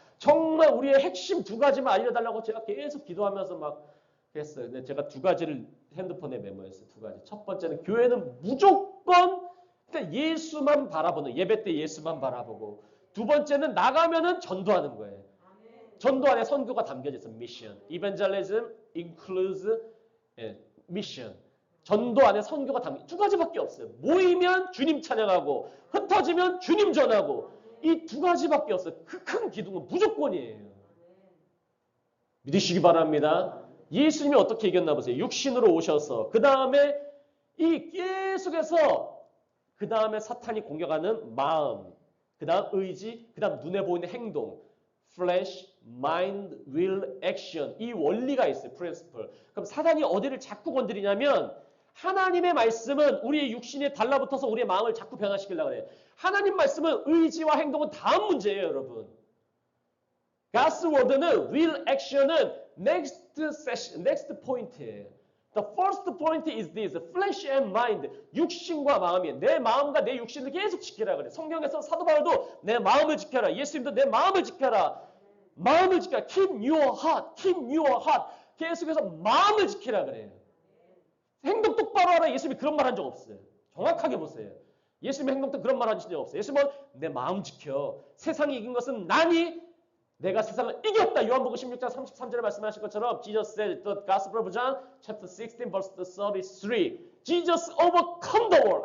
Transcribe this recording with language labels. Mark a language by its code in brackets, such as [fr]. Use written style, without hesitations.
[ko] 정말 우리의 핵심 두 가지만 알려달라고 제가 계속 기도하면서 막 했어요. 근데 제가 두 가지를 핸드폰에 메모했어요. 두 가지. 첫 번째는 교회는 무조건 예수만 바라보는, 예배 때 예수만 바라보고, 두 번째는 나가면은 전도하는 거예요. 전도 안에 선교가 담겨져 있어. [en] 미션. Evangelism includes mission. [ko] 전도 안에 선교가 담겨. 두 가지밖에 없어요. 모이면 주님 찬양하고 흩어지면 주님 전하고 이 두 가지밖에 없어요. 그 큰 기둥은 무조건이에요. 믿으시기 바랍니다. 예수님이 어떻게 이겼나 보세요. 육신으로 오셔서 그 다음에 이 계속해서 그 다음에 사탄이 공격하는 마음. 그 다음 의지, 그 다음 눈에 보이는 행동. [en] flesh, mind, will, action. [ko] 이 원리가 있어요. [en] principle. [ko] 그럼 사단이 어디를 자꾸 건드리냐면 하나님의 말씀은 우리의 육신에 달라붙어서 우리의 마음을 자꾸 변화시키려고 해요. 하나님 말씀은 의지와 행동은 다음 문제예요, 여러분. [en] God's word는 will, action은 next point예요. The first point is this, flesh and mind. [ko] 육신과 마음이에요. 내 마음과 내 육신을 계속 지키라 그래. 성경에서 사도 바울도 내 마음을 지켜라. 예수님도 내 마음을 지켜라. 마음을 지켜라. [en] Keep your heart. Keep your heart. [ko] 계속해서 마음을 지키라 그래요. 행동 똑바로 하라. 예수님이 그런 말 한 적 없어요. 정확하게 보세요. 예수님의 행동도 그런 말 하신 적 없어요. 예수님은 내 마음 지켜. 세상이 이긴 것은 나니 내가 세상을 이겼다. 요한복음 16장 33절에 말씀하신 것처럼 [en] Jesus said, the Gospel of John, chapter 16, verse 33. Jesus overcome the world.